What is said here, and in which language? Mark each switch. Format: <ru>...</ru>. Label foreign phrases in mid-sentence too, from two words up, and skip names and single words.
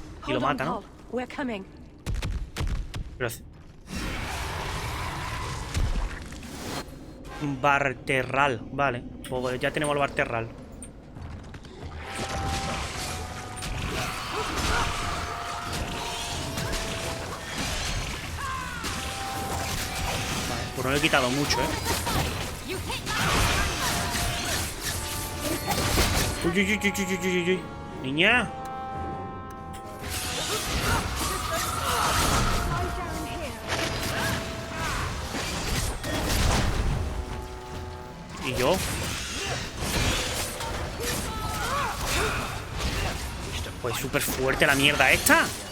<es>Y lo mata, ¿no? Pero... Barterral, vale. Pues ya tenemos el Barterral. Vale, pues no le he quitado mucho, ¿eh? Uy, uy, uy, uy, uy, uy, uy. Niña. ¿Y yo? Pues súper fuerte la mierda esta.</es>